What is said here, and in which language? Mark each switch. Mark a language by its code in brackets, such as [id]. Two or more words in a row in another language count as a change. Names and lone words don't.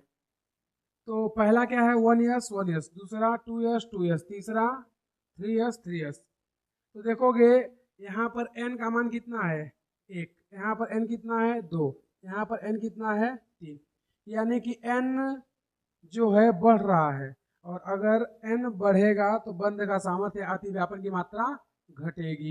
[hi] तो पहला क्या है 1s 1s, दूसरा 2s 2s, तीसरा 3s 3s। तो देखोगे यहाँ पर n का मान कितना है 1, यहाँ पर n कितना है 2, यहाँ पर n कितना है 3, यानी कि n जो है बढ़ रहा है। और अगर n बढ़ेगा तो बंध का सामर्थ्य अतिव्यापन की मात्रा घटेगी।